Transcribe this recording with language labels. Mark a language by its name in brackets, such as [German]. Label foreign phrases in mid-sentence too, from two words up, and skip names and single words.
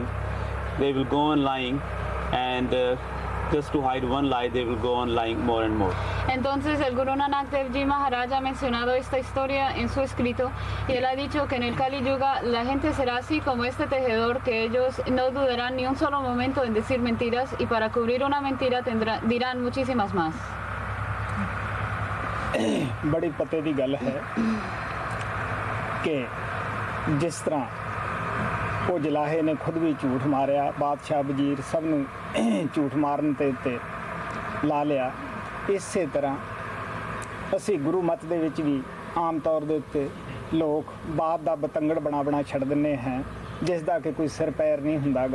[English] They will go on lying, and just to hide one lie, they will go on lying more and more. [Spanish] Entonces el Guru Nanak Dev Ji Maharaj ha mencionado esta historia en su escrito y él ha dicho que en el Kali Yuga la gente será así como este tejedor, que ellos no dudarán ni un solo momento en decir mentiras y para cubrir una mentira dirán muchísimas más. [Punjabi] ਬੜੀ ਪਤੇ ਕੀ ਗਲ ਹੈ ਕਿ ਜਿਸ ਤਰ੍ਹਾਂ ਵੋ ਜਲਾਹੇ ਨੇ ਖੁਦ ਭੀ ਝੂਠ ਮਾਰਿਆ, ਬਾਦਸ਼ਾਹ ਵਜ਼ੀਰ ਸਬ ਨੂੰ ਝੂਠ ਮਾਰਨ ਤੇ ਲਾ ਲਿਆ, ਇਸੇ ਤਰ੍ਹਾਂ ਅਸੀ ਗੁਰੂ ਮਤ ਦੇ ਵਿਚ ਭੀ ਆਮ ਤੌਰ ਦੇ ਉੱਤੇ ਲੋਗ ਬਾਤ ਦਾ ਬਤੰਗੜ ਬਣਾ ਛੜ ਦਿੰਦੇ ਹੈਂ ਜਿਸਦਾ ਕਿ ਕੋਈ ਸਿਰ ਪੈਰ ਨਹੀਂ ਹੁੰਦਾਗਾ।